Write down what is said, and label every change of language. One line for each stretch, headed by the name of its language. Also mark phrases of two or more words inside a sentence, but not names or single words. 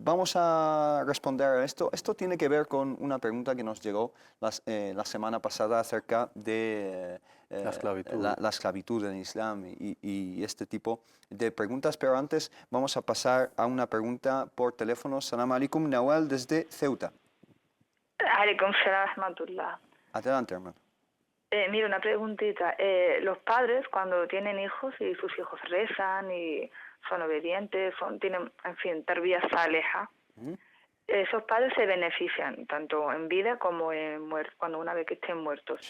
Spanish: Vamos a responder a esto. Esto tiene que ver con una pregunta que nos llegó la semana pasada acerca de la esclavitud en Islam y este tipo de preguntas. Pero antes vamos a pasar a una pregunta por teléfono.
Arabic: سلام عليكم,
Spanish: Nawal desde Ceuta.
Arabic: عليكم السلام رحمة الله.
Spanish: Adelante, hermano. Mira, una preguntita. Los padres, cuando tienen hijos y sus hijos rezan y son obedientes, tienen, en fin,
Arabic: تربية صالحة,
Spanish: esos padres se benefician tanto en vida como en cuando una vez que estén muertos.